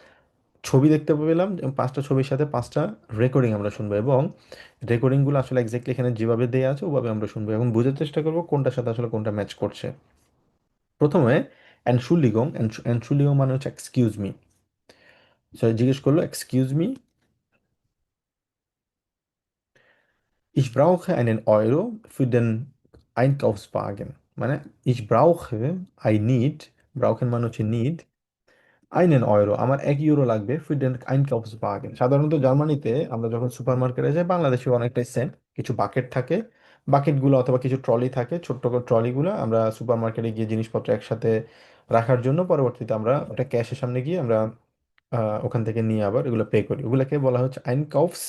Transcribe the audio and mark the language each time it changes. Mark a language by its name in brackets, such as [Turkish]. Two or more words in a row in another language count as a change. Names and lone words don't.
[Bangla] তো 5টা ছবি দেখতে পেলাম, এবং 5টা ছবির সাথে 5টা রেকর্ডিং আমরা শুনবো, এবং রেকর্ডিংগুলো আসলে এক্স্যাক্টলি এখানে যেভাবে দেওয়া আছে ওভাবে আমরা শুনবো এবং বোঝার চেষ্টা করবো কোনটার সাথে আসলে কোনটা ম্যাচ করছে। প্রথমে এনশুলিগং মানে হচ্ছে [English] excuse me. [Bangla] জিজ্ঞেস করলো, [English] excuse me, [German] ich brauche einen Euro für den Einkaufswagen, মানে ich brauche, [English] I need, [Bangla] brauchen মানে হচ্ছে need, [German] einen Euro, [Bangla] আমার 1 ইউরো লাগবে [German] für den Einkaufswagen. [Bangla] সাধারণত জার্মানিতে আমরা যখন সুপার মার্কেটে যাই, বাংলাদেশে অনেকটাই সেম, কিছু বাকেট থাকে, বাকেটগুলো অথবা কিছু ট্রলি থাকে, ছোট্ট করে ট্রলিগুলো আমরা সুপার মার্কেটে গিয়ে জিনিসপত্র একসাথে রাখার জন্য পরবর্তীতে আমরা ওটা ক্যাশের সামনে গিয়ে আমরা ওখান থেকে নিয়ে আবার এগুলো পে করি, ওগুলোকে বলা হচ্ছে আইনকাউফস।